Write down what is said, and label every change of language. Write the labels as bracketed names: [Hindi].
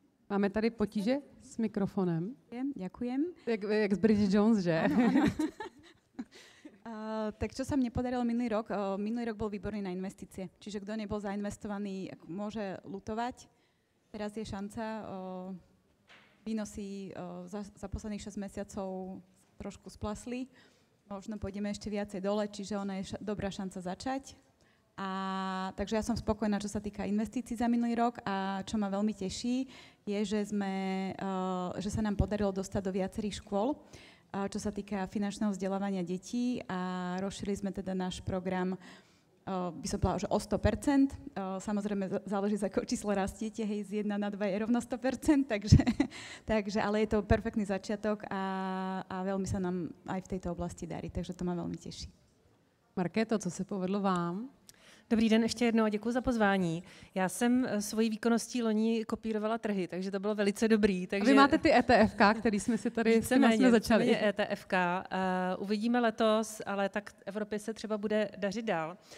[Czech] Máme tady potíže s mikrofonem. [Slovak] Ďakujem. [Czech] Jak z Bridget Jones, že? [Slovak] Áno. Tak čo sa mne podarilo minulý rok? Minulý rok bol výborný na investície. Čiže kto nebol zainvestovaný, môže lutovať. Teraz je šanca. Výnosy za posledných 6 mesiacov trošku splasli. Možno pôjdeme ešte viacej dole, čiže ona je dobrá šanca začať. Takže ja som spokojná, čo sa týka investícií za minulý rok a čo ma veľmi teší, je, že sa nám podarilo dostať do viacerých škôl, čo sa týka finančného vzdelávania detí a rozšírili sme teda náš program, by som povedala, že o 100%. Samozrejme záleží, z akého čísla rastiete, hej, z 1 na 2 je rovno 100%, takže ale je to perfektný začiatok a veľmi sa nám aj v tejto oblasti darí, takže to ma veľmi teší. [Czech] Markéto, co se povedlo vám? Dobrý den, ještě jednou a děkuji za pozvání. Já jsem svojí výkonností loni kopírovala trhy, takže to bylo velice dobrý. Takže... A vy máte ty ETFK, který jsme si tady jsme začali. ETFK. Uvidíme letos, ale tak Evropě se třeba bude dařit dál.